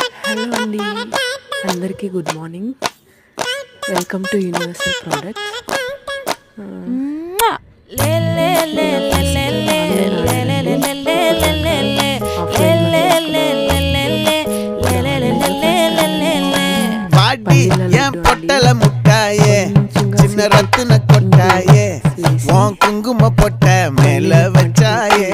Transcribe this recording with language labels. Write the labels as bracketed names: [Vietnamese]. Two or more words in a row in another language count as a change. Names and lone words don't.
[English] హలో [Telugu] అండి, అందరికీ [English] good morning. welcome to Universal Products. [Tamil] பொட்டல முட்டாயே சின்ன ரத்தின கொட்டாயே உன் குங்கும பொட்ட மேல வச்சாயே